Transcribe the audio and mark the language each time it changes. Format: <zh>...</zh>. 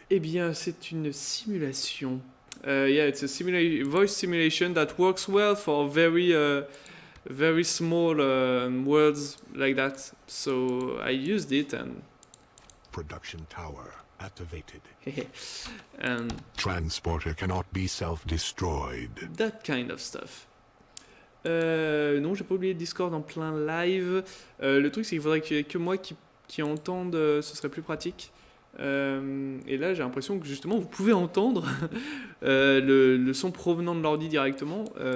<fr>Eh bien, c'est une simulation.</fr> <en>Yeah, it's a voice simulation that works well for very small words like that. So I used it and. Production tower activated. And transporter cannot be self-destroyed. That kind of stuff.</en> <fr>Non, j'ai pas oublié Discord en plein live. Le truc, c'est qu'il faudrait qu'il y ait que moi qui entende, ce serait plus pratique. Et là, j'ai l'impression que justement, vous pouvez entendre le son provenant de l'ordi directement.</fr>